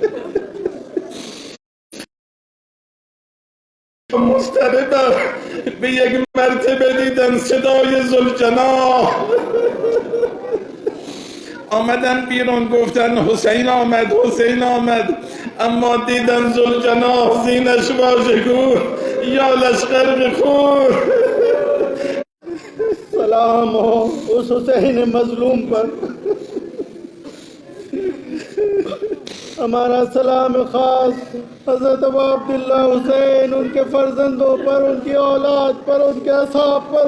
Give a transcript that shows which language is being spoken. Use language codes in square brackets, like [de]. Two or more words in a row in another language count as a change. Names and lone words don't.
[fa] مضطرب به یک مرتبه دیدن صدای ذوالجناح، آمدن بیرون گفتن حسین آمد، حسین آمد. اما دیدن ذوالجناح زینش واژگون یا لشکر بخون. [ur] سلام ہو اس حسین مظلوم پر، ہمارا سلام خاص حضرت ابو عبداللہ حسین، ان کے فرزندوں پر، ان کی اولاد پر، ان کے اصحاب پر.